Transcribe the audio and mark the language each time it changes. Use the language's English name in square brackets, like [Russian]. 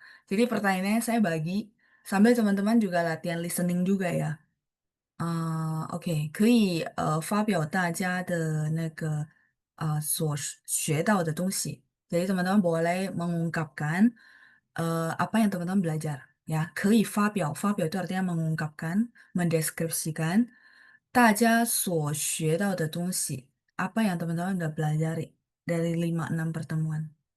[Indonesian] Jadi pertanyaannya saya bagi sambil teman-teman juga latihan listening juga ya. OK， [Chinese] 可以发表大家的所学到的东西。 [Indonesian] Jadi teman-teman boleh mengungkapkan apa yang teman-teman belajar ya, [Chinese] 可以发表 [Indonesian] itu artinya mengungkapkan, mendeskripsikan [Chinese] 大家所学到的东西. [Indonesian] Apa yang teman-teman udah pelajari dari 5-6 pertemuan?